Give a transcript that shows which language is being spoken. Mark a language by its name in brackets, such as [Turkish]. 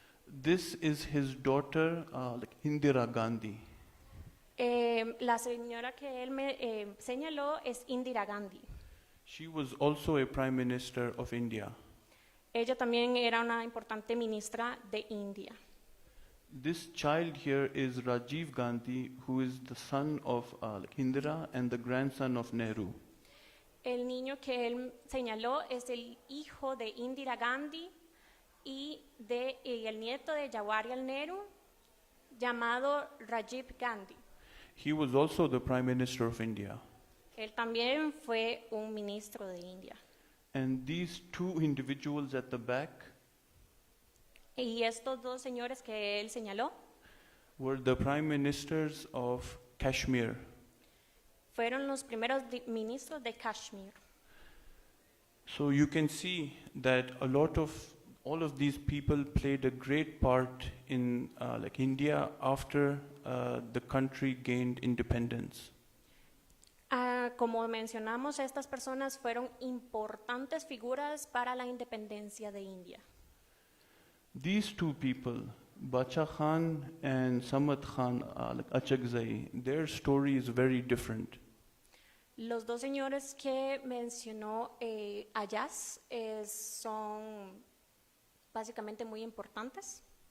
[English] This is his daughter, Indira Gandhi. [Spanish] La señora que él me señaló es Indira Gandhi. [English] She was also a prime minister of India. [Spanish] Ella también era una importante ministra de India. [English] This child here is Rajiv Gandhi, who is the son of Indira and the grandson of Nehru. [Spanish] El niño que él señaló es el hijo de Indira Gandhi y el nieto de Jawaharlal Nehru, llamado Rajiv Gandhi. [English] He was also the Prime Minister of India. [Spanish] Él también fue un ministro de India. [English] And these two individuals at the back [Spanish] Y estos dos señores que él señaló [English] were the Prime Ministers of Kashmir. [Spanish] fueron los primeros ministros de Kashmir. [English] So you can see that all of these people played a great part in like India after the country gained independence. [Spanish] Como mencionamos, estas personas fueron importantes figuras para la independencia de India. [English] These two people, Bacha Khan and Samad Khan, like Achakzai, their story is very different. [Spanish] Los dos señores que mencionó Ayaz son básicamente muy importantes.